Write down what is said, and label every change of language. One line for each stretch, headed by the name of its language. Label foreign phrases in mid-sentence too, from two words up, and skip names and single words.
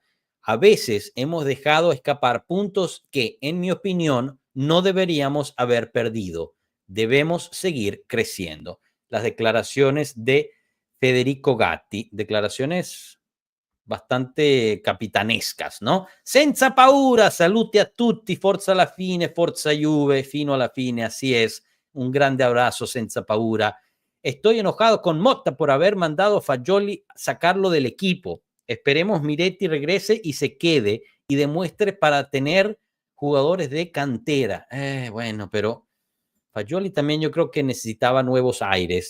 Spanish: A veces hemos dejado escapar puntos que, en mi opinión, no deberíamos haber perdido. Debemos seguir creciendo. Las declaraciones de Federico Gatti. Declaraciones bastante capitanescas, ¿no?
Italian: Senza paura, salute a tutti, forza alla fine, forza Juve, fino alla fine,
Spanish: así es. Un grande abrazo,
Italian: senza paura.
Spanish: Estoy enojado con Motta por haber mandado a Fagioli sacarlo del equipo. Esperemos Miretti regrese y se quede y demuestre para tener jugadores de cantera. Bueno, pero Fagioli también yo creo que necesitaba nuevos aires.